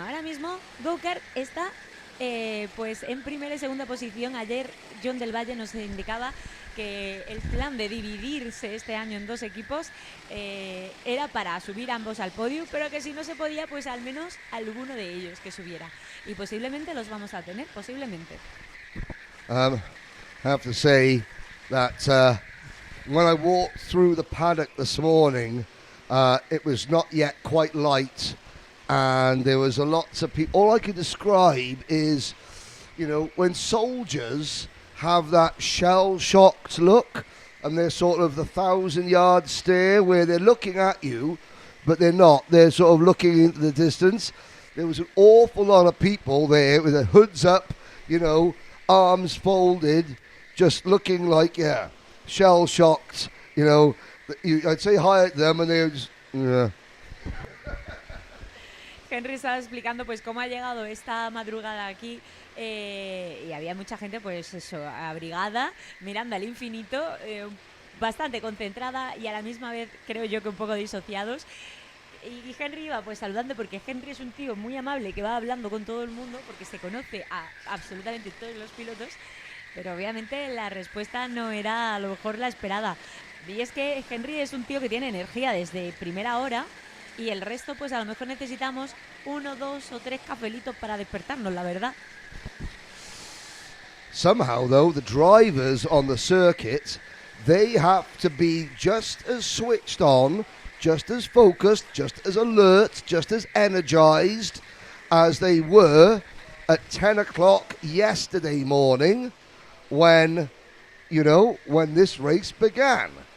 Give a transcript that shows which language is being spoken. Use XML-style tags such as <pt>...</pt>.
<es>Ahora mismo Go Kart está pues en primera y segunda posición. Ayer John del Valle nos indicaba que el plan de dividirse este año en 2 equipos era para subir ambos al podio, pero que si no se podía, pues al menos alguno de ellos que subiera. Y posiblemente los vamos a tener, posiblemente.</es> <en>Have to say that when I walked through the paddock this morning, it was not yet quite light, and there was a lot of people. All I can describe is, you know, when soldiers have that shell-shocked look, and they're sort of the 1,000-yard stare where they're looking at you, but they're not. They're sort of looking into the distance. There was an awful lot of people there with their hoods up, you know, arms folded, just looking like, shell-shocked, you know. I'd say hi at them and they would just,</en> <es>Henry estaba explicando pues cómo ha llegado esta madrugada aquí y había mucha gente pues eso, abrigada, mirando al infinito, bastante concentrada y a la misma vez creo yo que un poco disociados. Y Henry iba pues saludando porque Henry es un tío muy amable que va hablando con todo el mundo porque se conoce a absolutamente todos los pilotos, pero obviamente la respuesta no era a lo mejor la esperada. Y es que Henry es un tío que tiene energía desde primera hora y el resto pues a lo mejor necesitamos 1, 2 o 3 cafelitos para despertarnos, la verdad.</es> <en>Somehow though, the drivers on the circuit, they have to be just as switched on, just as focused, just as alert, just as energized as they were at 10 o'clock yesterday morning when this race began.</en>